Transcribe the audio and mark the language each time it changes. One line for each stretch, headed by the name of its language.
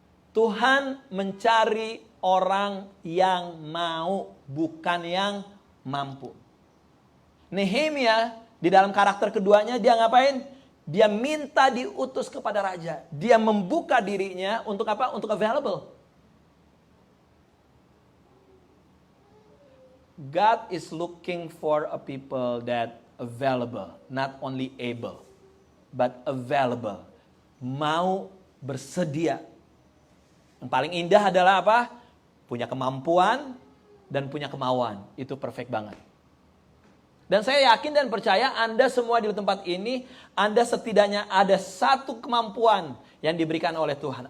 Indonesian: Tuhan mencari orang yang mau, bukan yang mampu. Nehemia di dalam karakter keduanya dia ngapain? Dia minta diutus kepada raja. Dia membuka dirinya untuk apa? Untuk available.
English: God is looking for a people that available, not only able. But available.
Indonesian: Mau bersedia. Yang paling indah adalah apa? Punya kemampuan dan punya kemauan. Itu perfect banget. Dan saya yakin dan percaya Anda semua di tempat ini, Anda setidaknya ada satu kemampuan yang diberikan oleh Tuhan.